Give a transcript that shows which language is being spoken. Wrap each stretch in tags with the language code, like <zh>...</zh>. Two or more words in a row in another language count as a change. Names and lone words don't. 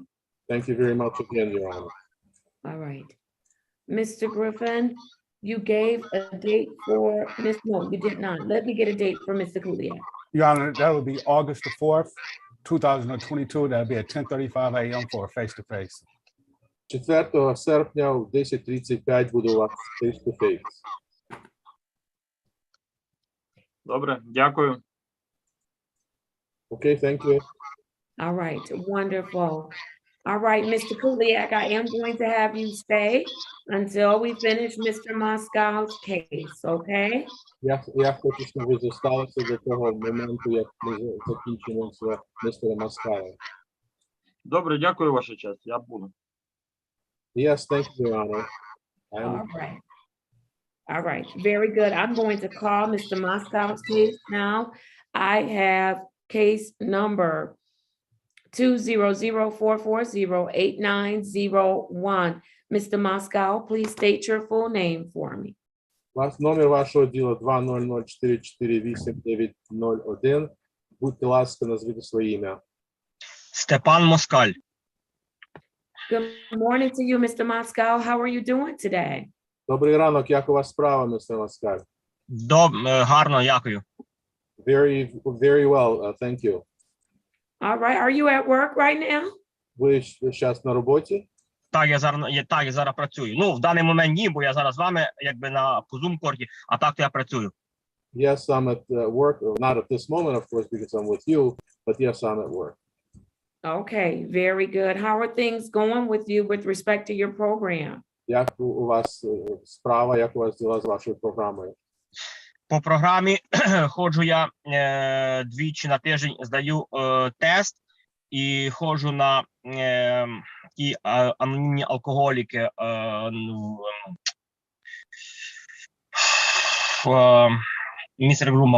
<en>Thank you very much again, Your Honor. All right. Mr. Griffin, you gave a date for Miss, no, you did not. Let me get a date for Mr. Kuliak. Your Honor, that would be August the 4th, 2022. That'll be at 10:35 a.m. for a face-to-face.</en> <uk>4 серпня в 10:35 буду у вас face-to-face. Добре, дякую.</uk> <en>Okay, thank you. All right, wonderful. All right, Mr. Kuliak, I am going to have you stay until we finish Mr. Moscow's case, okay?</en> <uk>Я хочу, щоб ви залишилися до того моменту, як ми закінчимо з містером Москалом. Добре, дякую, ваша честь. Я буду.</uk> <en>Yes, thank you, Your Honor. All right. All right, very good. I'm going to call Mr. Moscow's case now. I have case number 200-440-8901. Mr. Moscow, please state your full name for me.</en> <uk>Номер вашого діла 200448901. Будьте ласка, назвіть своє ім'я. Степан Москаль.</uk> <en>Good morning to you, Mr. Moscow. How are you doing today?</en> <uk>Добрий ранок, як у вас справа, містер Москаль? Гарно, дякую.</uk> <en>Very well, thank you. All right, are you at work right now?</en> <uk>Ви зараз на роботі? Так, я зараз працюю. Ну, в даний момент ні, бо я зараз з вами, якби на Zoom-корті, а так то я працюю.</uk> <en>Yes, I'm at work, not at this moment, of course, because I'm with you, but yes, I'm at work. Okay, very good. How are things going with you with respect to your program?</en> <uk>Як у вас справа, як у вас діла з вашою програмою? По програмі ходжу я двічі на тиждень, здаю тест і ходжу на ті анонімні алкоголіки містер Грумом.</uk>